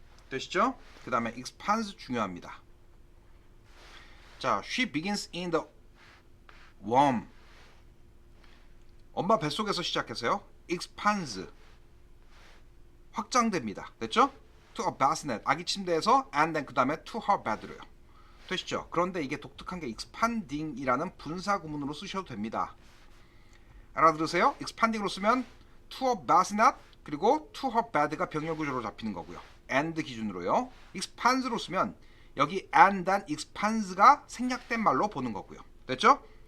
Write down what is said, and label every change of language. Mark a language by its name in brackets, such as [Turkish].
[Korean] 되시죠? 그 다음에 expands 중요합니다. [English] 자, she begins in the womb. [Korean] 엄마 뱃속에서 시작해서요. expands 확장됩니다. 됐죠? [English] to a bassinet [Korean] 아기 침대에서 [English] and then [Korean] 그 다음에 [English] to her bed로요. [Korean] 되시죠? 그런데 이게 독특한 게 expanding이라는 분사 구문으로 쓰셔도 됩니다. 알아들으세요? expanding으로 쓰면 [English] to a bassinet [Korean] 그리고 [English] to her bed [Korean] 가 병렬 구조로 잡히는 거고요. and 기준으로요. expands로 쓰면 여기 [English] and then expands [Korean] 가 생략된 말로 보는 거고요. 됐죠?